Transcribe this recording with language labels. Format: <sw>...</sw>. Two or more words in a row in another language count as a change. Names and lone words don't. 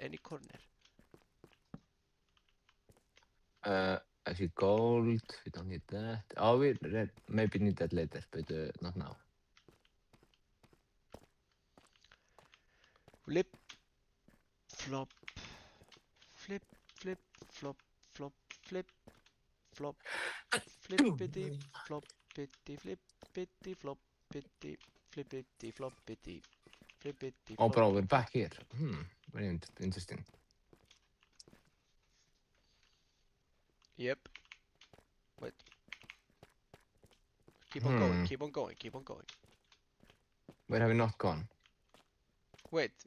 <en>Actually gold, we don't need that. Oh, we maybe need that later, but not now. Flip, flop, flip, flip, flop, flop, flip, flop, flippity, floppity, flippity, floppity, flippity, floppity, flippity. Oh, bro, we're back here. Very interesting. Yep. Wait. Keep on going. Where have we not gone?</en>